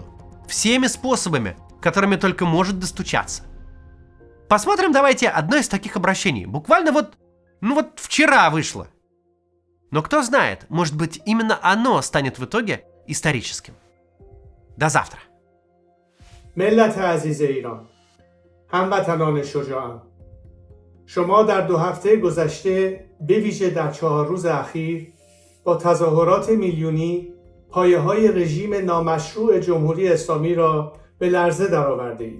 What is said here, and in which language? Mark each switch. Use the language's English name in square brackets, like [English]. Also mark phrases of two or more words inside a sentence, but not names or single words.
[Russian] Всеми способами, которыми только может достучаться. Посмотрим давайте одно из таких обращений. Буквально вот вчера вышло. Но кто знает, может быть, именно оно станет в итоге историческим. До завтра. [Persian] ملت عزیز ایران، هموطنان شجاعم، شما در 2 هفته گذشته به ویژه در 4 روز اخیر با تظاهرات میلیونی پایه‌های رژیم نامشروع جمهوری اسلامی را به لرزه درآورده اید.